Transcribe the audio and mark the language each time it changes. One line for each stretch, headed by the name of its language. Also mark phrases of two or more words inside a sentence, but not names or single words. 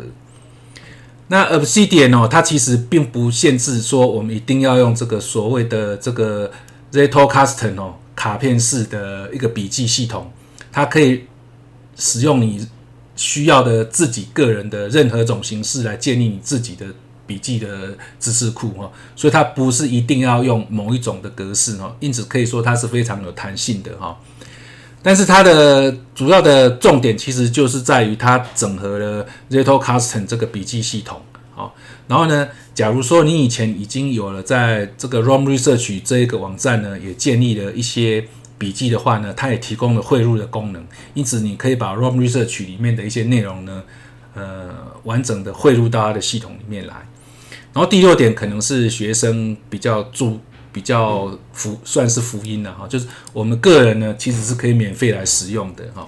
Chinese: 那 Obsidian 哦，它其實並不限制說我們一定要用這個所謂的這個 Zettelkasten 哦，卡片式的一個筆記系統，它可以使用你需要的自己個人的任何種形式來建立你自己的筆記的知識庫哈，所以它不是一定要用某一種的格式哈，因此可以說它是非常有彈性的哈。但是它的主要的重點其實就是在於它整合了 Zettelkasten 這個筆記系統，好，然後呢，假如說你以前已經有了在這個 Roam Research 這一個網站呢，也建立了一些筆記的話呢，它也提供了匯入的功能，因此你可以把 Roam Research 裡面的一些內容呢，完整的匯入到它的系統裡面來。然後第六點可能是學生比較算是福音了哈，就是我們個人呢其實是可以免費來使用的哈。